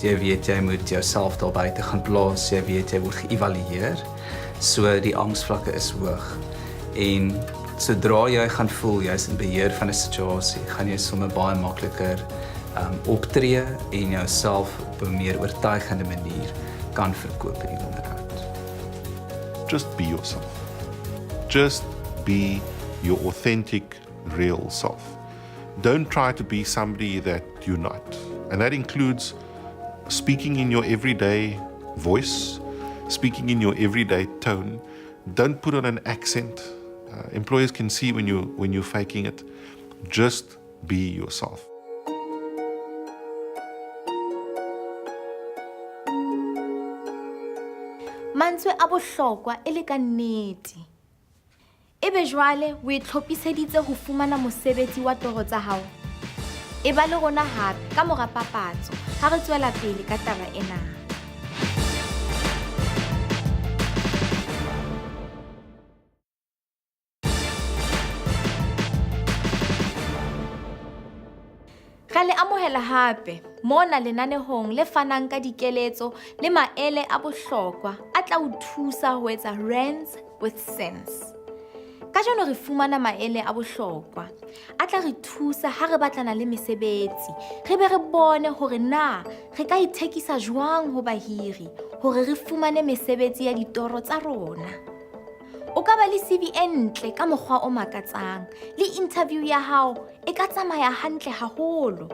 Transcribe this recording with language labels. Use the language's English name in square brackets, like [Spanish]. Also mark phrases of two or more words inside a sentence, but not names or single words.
[Afrikaans] Jy weet jy moet jouself daar buite gaan plaas, jy weet jy word geëvalueer. So die angsvlakke is hoog. En sodra jy gaan voel jy's in beheer van 'n situasie, gaan jy sommer baie makliker optree en jouself op 'n meer oortuigende manier kan verkoop in die onderhoud. [English] Just be yourself. Just be your authentic, real self. Don't try to be somebody that you're not. And that includes speaking in your everyday voice, speaking in your everyday tone. Don't put on an accent. Employers can see when you're faking it. Just be yourself. [Southern Sotho] Mantswe a bohlokwa e le ka nnete. Ebe jwale o itlhophiseditse ho fumana mosebetsi wa toro tsa hao. E ba le rona hape ka mora papatso ha re tswela pele ka taba ena. Re le amohela hape mona lenanehong le fanang ka dikeletso le maele a bohlokwa a tla o thusa ho etsa Rands with sense. Ka jano re fumana maele a bohlokwa. A tla re thusa ha re batlana le mesebetsi. Re be re bone hore na re ka ithekisa jwang ho bahiri hore re fumane mesebetsi ya ditoro tsa rona. O ka ba le CV e ntle ka mokgwa o makatsang, le interview ya hao e ka tsamaya hantle haholo.